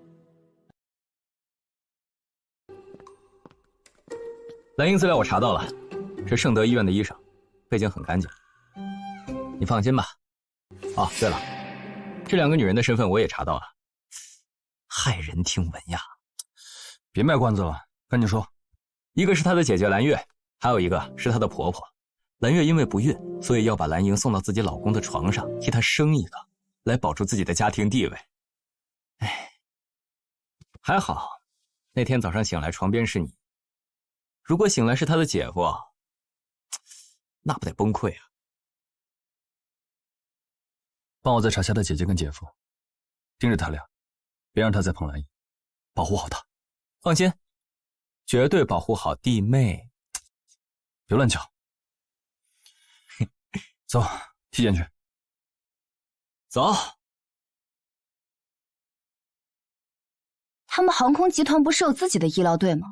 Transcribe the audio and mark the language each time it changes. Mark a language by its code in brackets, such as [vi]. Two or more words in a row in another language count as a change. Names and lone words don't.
[zh] 藍英資料我查到了，是聖德醫院的醫生，背景很乾淨，你放心吧。哦，對了，這2個女人的身份我也查到了，駭人聽聞呀。別賣關子了，趕緊說。一個是她的姐姐藍月，還有一個是她的婆婆。藍月因為不孕，所以要把藍瑩送到自己老公的床上，替她生一個，來保住自己的家庭地位。哎，還好，那天早上醒來床邊是你。如果醒來是他的姐夫，那不得崩潰啊！幫我再查下他姐姐跟姐夫，盯着他倆，別讓他再碰藍瑩，保護好他。放心，絕對保護好弟妹。別亂叫。走，體檢去。走。他們航空集團不是有自己的醫療隊嗎？